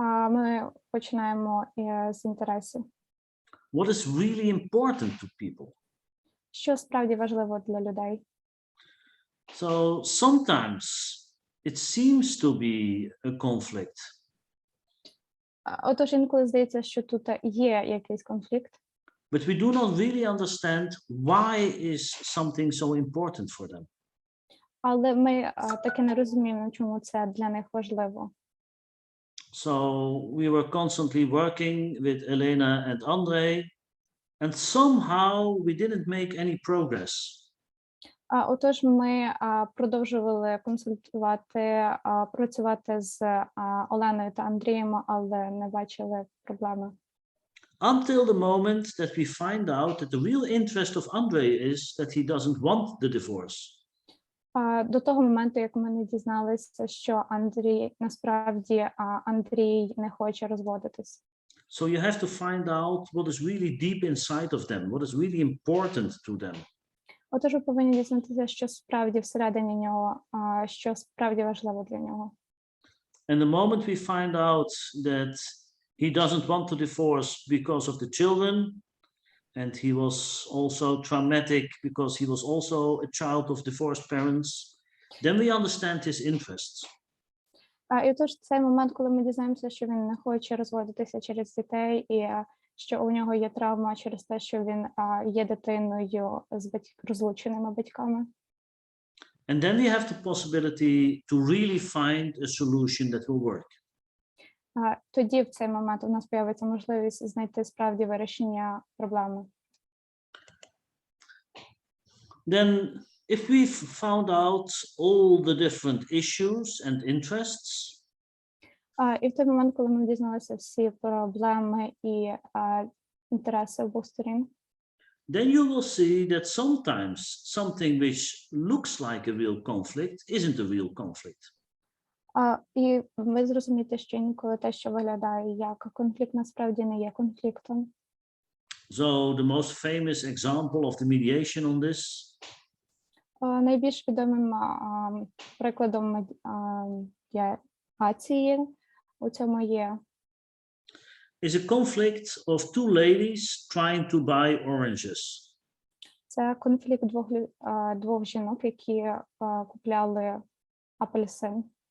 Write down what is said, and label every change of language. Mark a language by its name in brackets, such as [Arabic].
[Ukrainian] Ми починаємо з інтересів. [English] What is really important to people? [Ukrainian] Що справді важливо для людей? [English] So sometimes it seems to be a conflict. [Ukrainian] Отож, інколи здається, що тут є якийсь конфлікт. [English] But we do not really understand why is something so important for them. [Ukrainian] Але ми таки не розуміємо, чому це для них важливо. [English] So we were constantly working with Elena and Andre, and somehow we didn't make any progress. [Ukrainian] Отож, ми продовжували працювати з Оленою та Андрієм, але не бачили проблеми. [English] Until the moment that we find out that the real interest of Andre is that he doesn't want the divorce. [Ukrainian] До того моменту, як ми не дізналися, що насправді Андрій не хоче розводитись. [English] So you have to find out what is really deep inside of them, what is really important to them. [Ukrainian] Отож, ви повинні дізнатися, що справді всередині нього, що справді важливо для нього. [English] And the moment we find out that he doesn't want to divorce because of the children, and he was also traumatic because he was also a child of divorced parents, then we understand his interests. [Ukrainian] І отож, цей момент, коли ми дізнаємося, що він не хоче розводитися через дітей, і що у нього є травма через те, що він є дитиною з розлученими батьками. [English] And then we have the possibility to really find a solution that will work. [Ukrainian] Тоді в цей момент у нас появиться можливість знайти справді вирішення проблеми. [English] Then if we've found out all the different issues and interests, [Ukrainian] І в той момент, коли ми дізналися всі проблеми і інтереси обох сторін, [English] then you will see that sometimes something which looks like a real conflict isn't a real conflict. [Ukrainian] і ви зрозумієте, що інколи те, що виглядає як конфлікт, насправді не є конфліктом. [English] So the most famous example of the mediation on this [Ukrainian] Найбільш відомим прикладом медіації у цьому є [English] is a conflict of two ladies trying to buy oranges. [Ukrainian] це конфлікт двох жінок, які купляли апельсин.